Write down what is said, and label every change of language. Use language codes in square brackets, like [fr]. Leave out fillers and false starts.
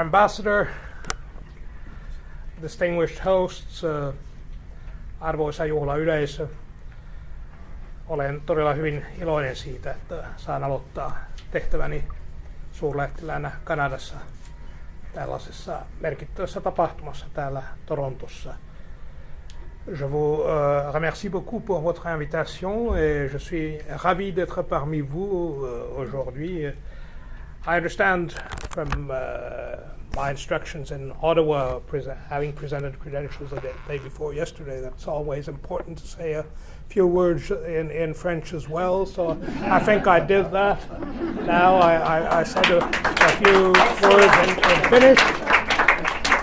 [en] Ambassador, distinguished hosts, [fi] arvoisa juhlayleisö, olen todella hyvin iloinen siitä, että saan aloittaa tehtäväni suurlähettiläänä Kanadassa tällaisessa merkittävässä tapahtumassa täällä Torontossa. [fr] Je vous remercie beaucoup pour votre invitation et je suis ravi d'être parmi vous aujourd'hui. [en] I understand from my instructions in Ottawa, having presented credentials the day before yesterday, that's always important to say a few words in French as well. So I think I did that. Now I said a few words in Finnish.